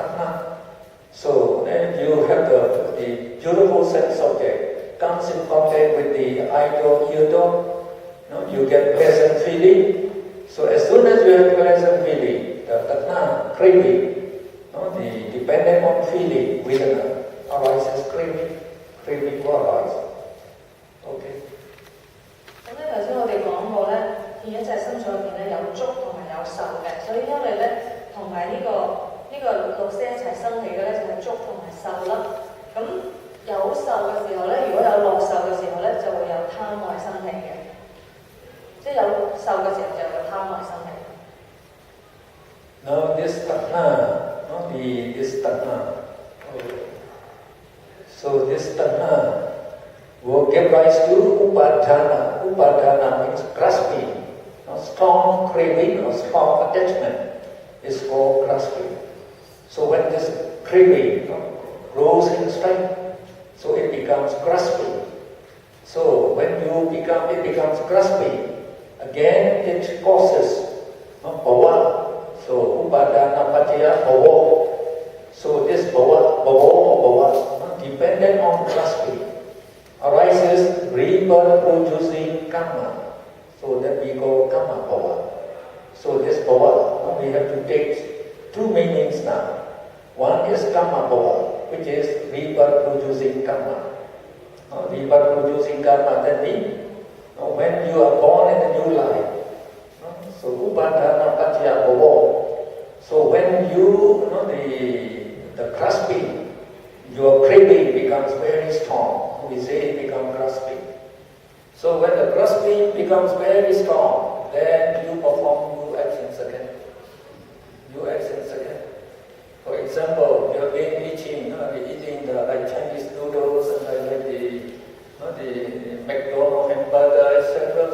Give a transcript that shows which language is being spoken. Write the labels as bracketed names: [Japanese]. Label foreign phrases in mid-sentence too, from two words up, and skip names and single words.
[English] So then you beautiful sense object comes in contact with the eyeball, eardrum, you get pleasant feeling. So as soon as you have pleasant feeling, the tatna, craving, the dependent on feeling, vedana, arises craving will arise. Okay. [Cantonese] 咁咧頭先我哋講過咧，見一隻心所入邊咧有觸同埋有受嘅，所以因為咧同埋呢個六色一齊生起嘅咧就係觸同埋受啦。咁有受嘅時候咧，如果有樂受嘅時候咧，就會有貪愛生起嘅，即係有受嘅時候就有貪愛生起。 [English] Now this tatna, this tatna. So this tanha will give rise to upadana. Upadana means grasping. Strong craving or strong attachment is called grasping. So when this craving grows in strength, so it becomes grasping. So when it becomes grasping, again it causes bhava. [Pali] So upadana paccaya bhava. [English] So this bhava, dependent on grasping, arises rebirth producing karma. So that we call [Pali] karma bhava. [English] So this bhava, we have to take two meanings now. One is [Pali] karma bhava, [English] which is rebirth producing karma. Rebirth producing karma, that means when you are born in a new life. [Pali] So upadana paccaya bhava. [English] So when the grasping, your craving becomes very strong. We say it becomes grasping. So when the grasping becomes very strong, then you perform new actions again. For example, you have been eating like Chinese noodles and like the McDonald's hamburger, etc.